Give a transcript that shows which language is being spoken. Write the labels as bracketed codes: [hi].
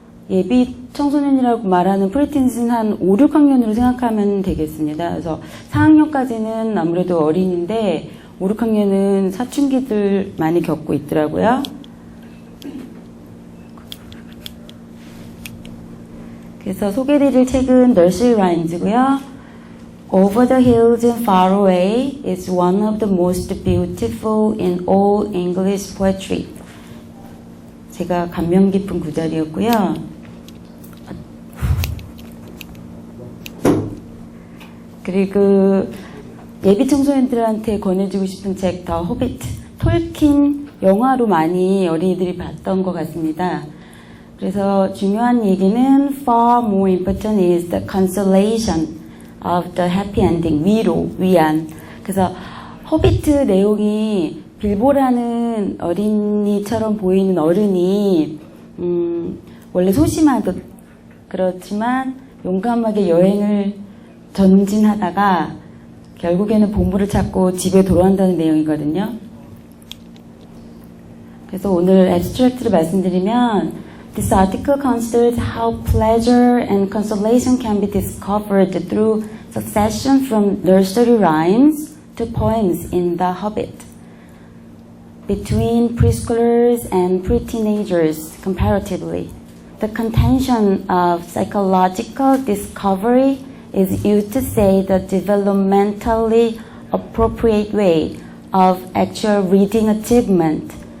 [ko] 예비 청소년이라고 말하는 프리틴스는 한 5, 6학년으로 생각하면 되겠습니다. 그래서 4학년까지는 아무래도 어린인데 5, 6학년은 사춘기들 많이 겪고 있더라고요. 그래서 소개해드릴 책은 널시 라임즈고요. [en] Over the hills and far away is one of the most beautiful in all English poetry. [ko] 제가 감명 깊은 구절이었고요. 그리고 예비 청소년들한테 권해주고 싶은 책, 더 호비트, 톨킨 영화로 많이 어린이들이 봤던 것 같습니다. 그래서 중요한 얘기는 [en] far more important is the consolation of the happy ending, [ko] 위로, 위안. 그래서 호비트 내용이 빌보라는 어린이처럼 보이는 어른이 원래 소심하듯 그렇지만 용감하게 여행을 전진하다가 결국에는 보물을 찾고 집에 돌아온다는 내용이거든요. 그래서 오늘 abstract를 말씀드리면 [en] This article considers how pleasure and consolation can be discovered through succession from nursery rhymes to poems in The Hobbit. Between preschoolers and pre-teenagers, comparatively, the contention of psychological discovery is used to say the developmentally appropriate way of actual reading achievement,